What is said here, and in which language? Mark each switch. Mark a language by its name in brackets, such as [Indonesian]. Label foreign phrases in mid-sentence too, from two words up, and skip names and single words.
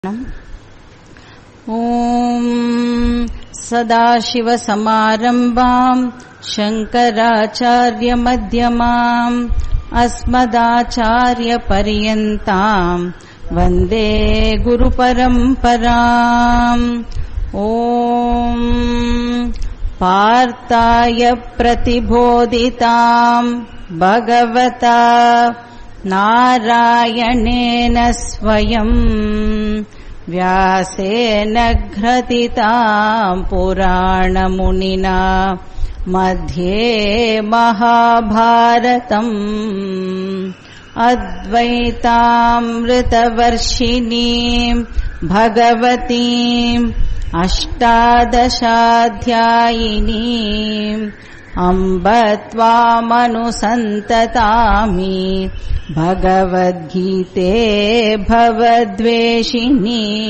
[Sanskrit] ॐ सदाशिवसमारम्भां शङ्कराचार्यमध्यमाम् अस्मदाचार्यपर्यन्तां वन्दे गुरु परम्पराम्. ॐ पार्थाय प्रतिबोधितां भगवता नारायणेन स्वयम् व्यासेन घ्रथिताम् पुराणमुनिना मध्ये महाभारतम् अद्वैतामृतवर्षिणीम् भगवतीम् अष्टादशाध्यायिनीम् अम्ब त्वामनुसन्ततामि भगवद्गीते भवद्वेषिणी.